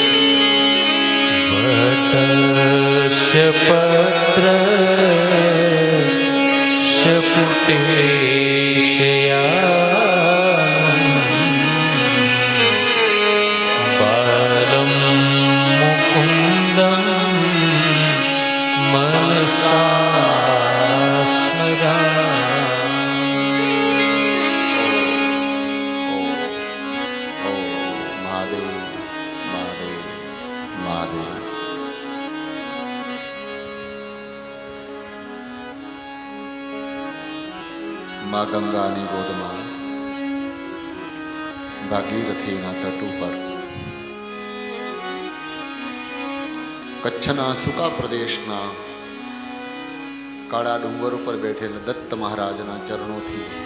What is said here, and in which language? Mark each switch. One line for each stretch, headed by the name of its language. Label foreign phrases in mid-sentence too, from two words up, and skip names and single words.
Sanskrit: वटस्य पत्रस्य पुटे शयानं बालं मुकुन्दं मनसा स्मरामि। महादेव महादेव महादेव।
Gujarati: માં ગંગાની ગોદમાં ભાગીરથીના તટ ઉપર કચ્છના સૂકા પ્રદેશના કાળા ડુંગર ઉપર બેઠેલ દત્ત મહારાજના ચરણોથી